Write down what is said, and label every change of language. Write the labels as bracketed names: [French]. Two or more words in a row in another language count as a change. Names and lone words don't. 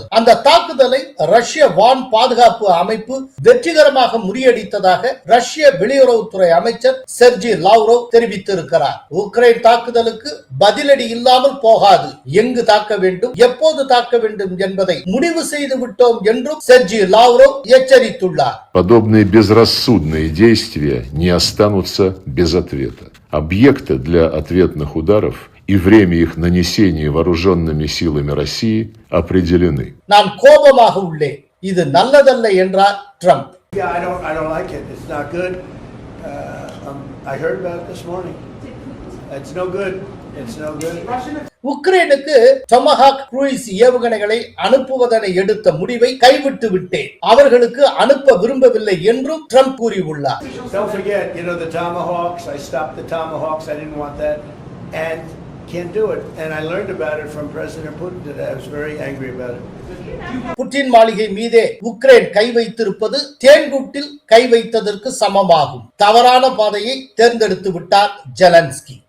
[Tamil] அந்த தாக்குதலை ரஷ்ய வான் பாதுகாப்பு அமைப்பு வெற்றிகரமாக முறியடித்ததாக ரஷ்ய வெளியுறவுத்துறை அமைச்சர் செர்ஜி லாவ்ரோவ் தெரிவித்திருக்கிறார். உக்ரைன் தாக்குதலுக்கு பதிலடி இல்லாமல் போகாது. எங்கு தாக்க வேண்டும், எப்போது தாக்க வேண்டும் என்பதை முடிவு செய்து விட்டோம் என்றும் செர்ஜி லாவ்ரோவ் எச்சரித்துள்ளார். [Russian] Подобные безрассудные действия не останутся без ответа. Объекты для ответных ударов и время их нанесения вооруженными силами России определены. [Tamil] நான் கோபமாக உள்ளேன். இது நல்லதல்ல என்றார் ட்ரம்ப். [English] Yeah, I don't like it. It's not good. I heard about it this morning. It's no good. It's no good. [Tamil] உக்ரைனுக்கு டொமஹாக் குரூயிஸ் ஏவுகணைகளை அனுப்புவதனை எடுத்த முடிவை கைவிட்டு விட்டேன். அவர்களுக்கு அனுப்ப விரும்பவில்லை என்றும் ட்ரம்ப் கூறியுள்ளார். [English] Don't forget, the Tomahawks. I stopped the Tomahawks. I didn't want that, and can't do it. And I learned about it from President Putin today. I was very angry about it. [Tamil] புட்டின் மாளிகை மீதே உக்ரைன் கை வைத்திருப்பது தேன்கூட்டில் கை வைத்ததற்கு சமமாகும். தவறான பாதையை தேர்ந்தெடுத்து விட்டார் ஜெலன்ஸ்கி.